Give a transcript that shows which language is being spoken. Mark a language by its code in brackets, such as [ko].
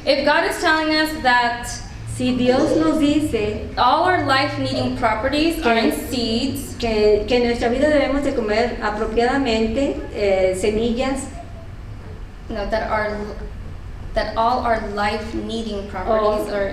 [en] If God is telling us that [es] Si Dios nos dice [en] all our life-needing properties are in seeds, [es] que en nuestra vida debemos de comer apropiadamente semillas, [en] no, that all our life-needing properties are